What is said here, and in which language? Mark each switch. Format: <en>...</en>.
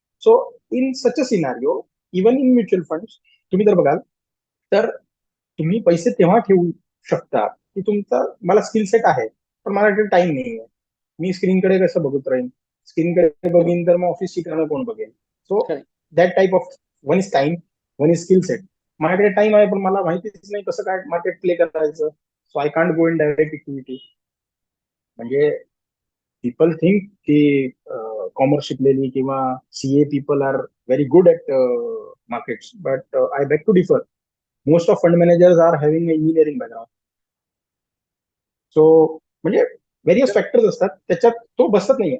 <en>so in such a scenario,</en> <mr>even in mutual funds तुम्ही जर बघाल तर तुम्ही पैसे तेव्हा ठेवू शकता की तुमचा मला स्किल सेट आहे पण माझ्याकडे टाइम नाही आहे. मी स्क्रीनकडे कसं बघत राहीन? स्क्रीनकडे बघीन तर मग ऑफिसची कामं कोण बघेल?</mr> <en>So that type of one is time, one is skill set.</en> <mr>माझ्याकडे टाइम आहे पण मला माहितीच नाही कसं काय मार्केट प्ले करायचं.</mr> <en>So I can't go in direct equity. म्हणजे people think की commerce शिकलेली किंवा CA people are very good at markets, but I back to differ. Most of fund managers are having engineering background.</en> <mr>So म्हणजे various factors असतात त्याच्यात तो बसत नाही.</mr>